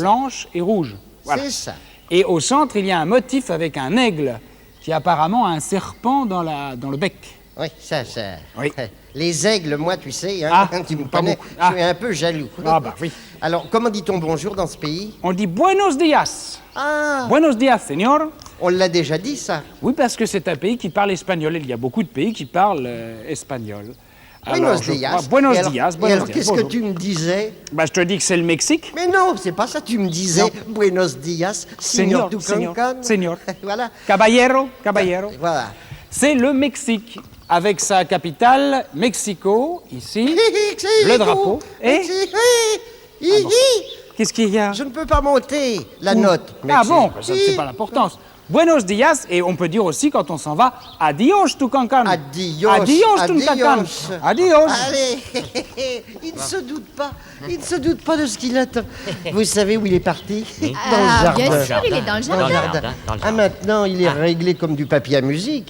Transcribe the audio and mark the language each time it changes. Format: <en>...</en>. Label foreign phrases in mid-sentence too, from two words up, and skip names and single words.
<fr>blanches et rouges. Voilà. C'est ça. Et au centre, il y a un motif avec un aigle qui apparemment a un serpent dans le bec. Oui, ça. Oui. Les aigles, moi, tu sais, hein, Ah, tu me pas connais, beaucoup. Ah. je suis un peu jaloux. Ah bah oui. Alors, comment dit-on bonjour dans ce pays? On dit</fr> <es>buenos días.</es> <fr>Ah,</fr> <es>Buenos días, señor.</es> <fr>on l'a déjà dit, ça. Oui, parce que c'est un pays qui parle espagnol. Il y a beaucoup de pays qui parlent espagnol.</fr> <es>Buenos días. Buenos</es> <fr>Et alors-</fr> <es>días.</es> <fr>Et</fr> <es>Buenos</es> <fr>alors,</fr> <es>días,</es> <fr>qu'est-ce que bonjour. tu me disais? Bah, je te dis que c'est le Mexique. Mais non, c'est pas ça. Tu me disais</fr> <es>Buenos días, Señor, señor señor, Tucancan. señor.</es> <fr>Voilà.</fr> <es>Caballero, caballero.</es> <fr>Voilà. C'est le Mexique, avec sa capitale, Mexico, ici. Le drapeau. Et qu'est-ce qu'il y a? Je ne peux pas monter la note. Ah Mexique. bon, ça c'est pas l'importance.</fr> <es>Buenos días,</es> <fr>et on peut dire aussi quand on s'en va, adios Tucancan.</fr> <es>Adios. Adios Tucancan. Adios.</es> <fr>Allez, il ne se doute pas. Il ne se doute pas de ce qu'il attend. Vous savez où il est parti? Dans le Ah, jardin. bien sûr, il est dans le Dans le jardin. jardin. dans le Ah, jardin. maintenant, il est réglé comme du papier à musique.</fr>